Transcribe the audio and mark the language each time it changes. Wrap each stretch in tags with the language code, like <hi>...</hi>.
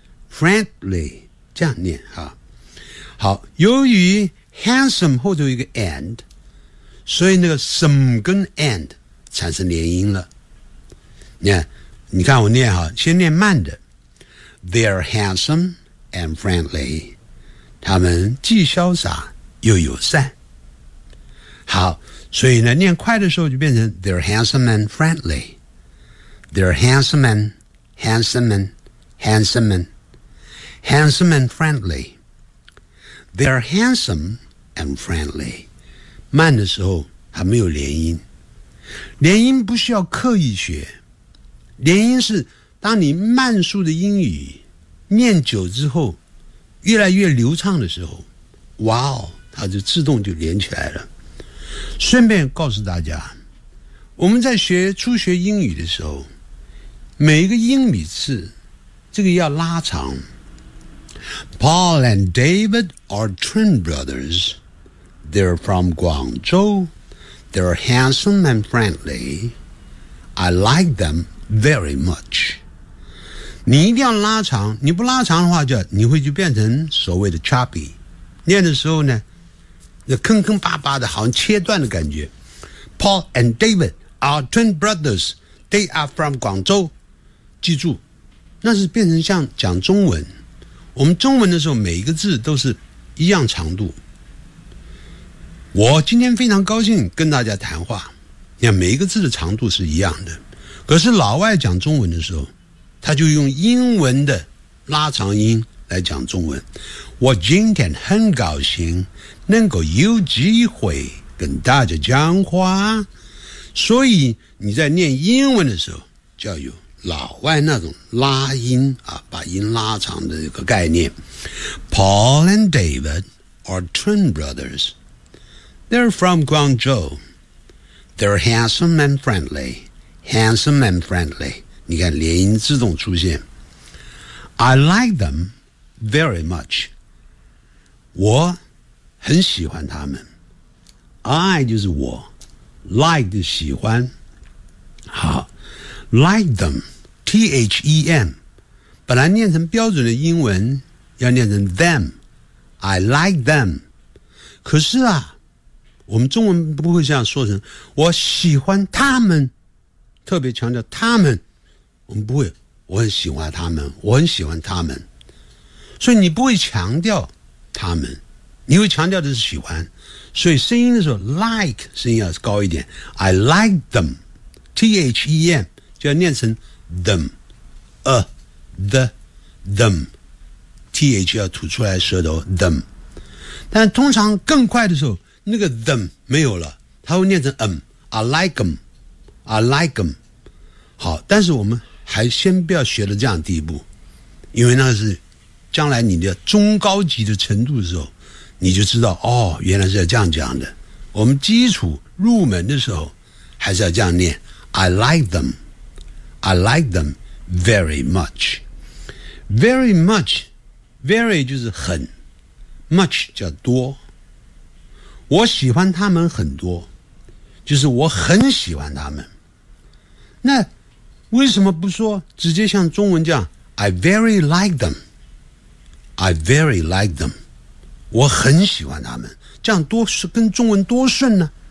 <zh>Friendly， 这样念哈。好，由于 handsome 后头有一个 and， 所以那个 some 跟 and 产生连音了。你看我念哈，先念慢的。</zh> <en>They're handsome and friendly。</en> <zh>他们既潇洒又友善。好，所以呢，念快的时候就变成</zh> <en>They're handsome and friendly. They're handsome and handsome and handsome and handsome and friendly. They're handsome and friendly.</en> <zh>慢的时候还没有连音，连音不需要刻意学，连音是当你慢速的英语念久之后越来越流畅的时候，哇哦，它就自动就连起来了。顺便告诉大家，我们在学初学英语的时候，每一个英语字这个要拉长。</zh> <en>Paul and David are twin brothers. They're from Guangzhou. They're handsome and friendly. I like them very much.</en> <zh>你一定要拉长，你不拉长的话就变成所谓的 choppy， 念的时候呢那坑坑巴巴的，好像切断的感觉。</zh> <en>Paul and David are twin brothers. They are from</en> <zh>广州，记住那是变成像讲中文，我们中文的时候每一个字都是一样长度。我今天非常高兴跟大家谈话，你看每一个字的长度是一样的，可是老外讲中文的时候他就用英文的拉长音来讲中文。我今天很高兴能够有机会跟大家讲话，所以你在念英文的时候就要有老外那种拉音啊，把音拉长的一个概念。</zh> <en>Paul and David are twin brothers. They're from Guangzhou. They're handsome and friendly. Handsome and friendly.</en> <zh>你看连音自动出现。</zh> <en>I like them very much.</en> <zh>我很喜欢他们。 I 就是我， like 就喜欢。好， like them， T-H-E-M 本来念成标准的英文要念成 them，</zh> <en>I like them。</en> <zh>可是啊，我们中文不会这样说成我喜欢他们，特别强调他们，我们不会，我很喜欢他们，我很喜欢他们，所以你不会强调他们，你会强调的是喜欢，所以声音的时候 like 声音要高一点。 I like them， T-H-E-M 就要念成 them， them， T-H 要吐出来舌头 them， 但通常更快的时候那个 them 没有了，它会念成</zh> <en>I like them， I like them。</en> <zh>好，但是我们还先不要学到这样的地步，因为那是将来你的中高级的程度的时候你就知道，哦，原来是要这样讲的。我们基础入门的时候还是要这样念，</zh> <en>I like them， I like them very much。</en> <zh>Very much， very 就是很， much 叫多。我喜欢他们很多就是我很喜欢他们。那为什么不说直接像中文这样</zh> <en>I very like them，</en> <zh>I very like them， 我很喜欢他们，这样多跟中文多顺呢。</zh>